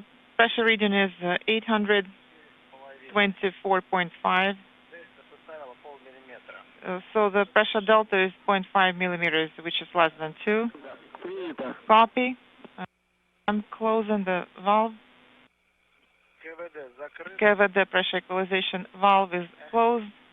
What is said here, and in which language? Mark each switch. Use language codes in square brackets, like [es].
[en] The pressure reading is 824.5. [ru] Составила полмиллиметра. [en] So the pressure delta is 0.5 millimeters, which is less than 2. [ru] Принято. [en] Copy. I'm closing the valve. [ru] КВД закрыт. [en] KVD pressure equalization valve is closed.